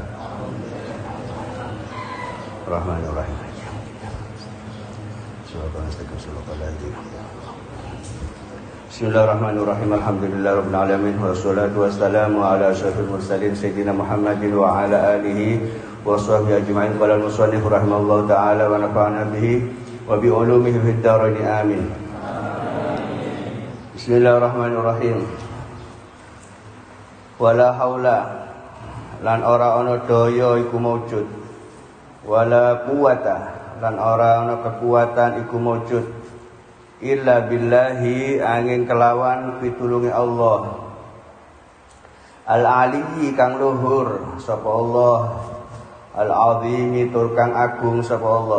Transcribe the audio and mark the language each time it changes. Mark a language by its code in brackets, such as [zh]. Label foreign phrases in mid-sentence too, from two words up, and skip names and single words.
[ar] الرحمن الرحيم بسم الله الرحمن الرحيم الحمد لله رب العالمين والصلاة والسلام على أشرف المرسلين سيدنا محمد وعلى آله وصحبه أجمعين قال المصنف رحمه الله تعالى ونفعنا به وبعلومه في الدارين آمين بسم الله الرحمن الرحيم ولا حول [jv] lan ora ana daya iku maujud [ar] ولا قوة [jv] lan ora ana kekuatan iku maujud illa billahi angin kelawan pitulunge Allah al-aliyyi kang luhur sapa Allah al-azimi tur kang agung sapa Allah